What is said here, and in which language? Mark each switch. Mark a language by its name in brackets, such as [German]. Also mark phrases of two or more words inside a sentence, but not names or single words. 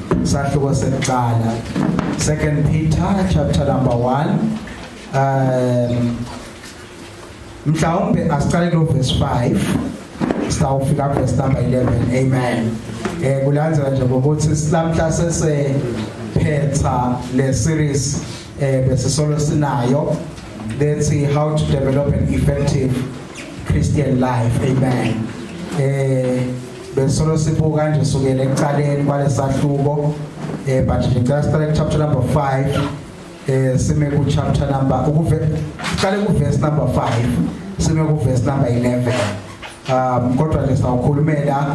[Swati] isahluko sekuqala 2 Peter [English] chapter number 1 [Swati] mhlawumbe asiqale ku verse 5 sawufika [English] verse number 11 [Swati] amen kulandzela nje ukuthi silamhla sesephetha le series bese solo sinayo [English] let's see how to develop an effective Christian life [Swati] amen besolo sibuka nje sukela ekuqaleni kwalesahluko but ngicela siqale [English] chapter number 5 [Swati] sime ku [English] chapter number [Swati] siqale ku verse number 5 sime ku [English] verse number 11 [Swati] kodwa nje sawukhulumela